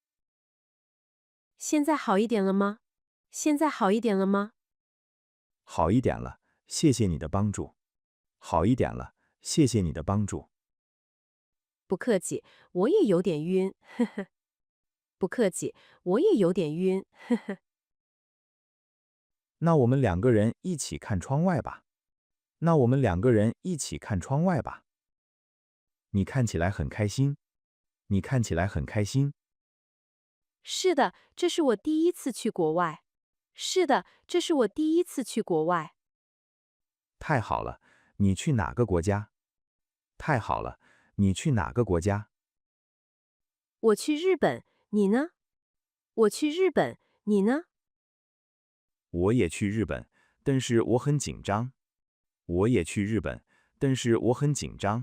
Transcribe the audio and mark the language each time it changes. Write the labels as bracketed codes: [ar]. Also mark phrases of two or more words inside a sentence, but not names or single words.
[zh] 現在好一點了嗎？現在好一點了嗎？好一點了，謝謝你的幫助。好一點了，謝謝你的幫助。不客氣，我也有點暈，呵呵。不客氣，我也有點暈，呵呵。那我們2個人一起看窗外吧。那我們2個人一起看窗外吧。你看起來很開心。你看起來很開心。是的，這是我第一次去國外。是的，這是我第一次去國外。太好了，你去哪個國家？太好了，你去哪個國家？我去日本，你呢？我去日本，你呢？我也去日本，但是我很緊張。我也去日本，但是我很緊張。